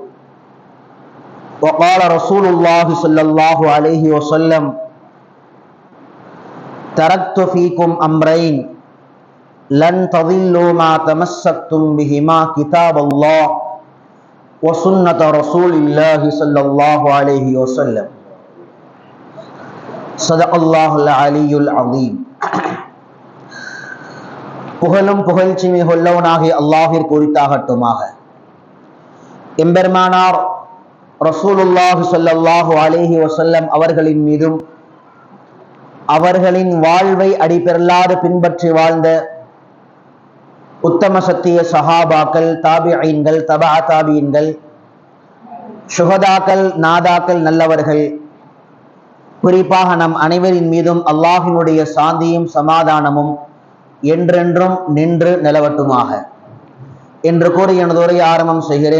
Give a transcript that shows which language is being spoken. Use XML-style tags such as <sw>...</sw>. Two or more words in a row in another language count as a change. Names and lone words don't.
<ar>وقال رسول الله صلى الله عليه وسلم: تركت فيكم أمرين لن تضلوا ما تمسكتم بهما كتاب الله وسنة رسول الله صلى الله عليه وسلم. صدق الله العلي العظيم.</ar> <ta>புகழும் புகழ்ச்சிமை கொல்லவனாகிய அல்லாஹ்விற்கு உரித்தாகட்டுமாக. எம்பெருமானார்</ta> <ar>رسول الله صلى الله عليه وسلم</ar> <ta>அவர்களின் மீதும் அவர்களின் வாழ்வை அடிபெறலாறு பின்பற்றி வாழ்ந்த உத்தம சத்திய சஹாபாக்கள், தாபிஈன்கள், தபா தாபிஈன்கள், சுஹதாக்கள், நாதாக்கள், நல்லவர்கள், குறிப்பாக நம் அனைவரின் மீதும் அல்லாஹ்வினுடைய சாந்தியும் சமாதானமும் என்றென்றும் நின்று நிலவட்டுமாக என்று கூறி எனது உரையை ஆரம்பம் செய்கிறேன்.</ta>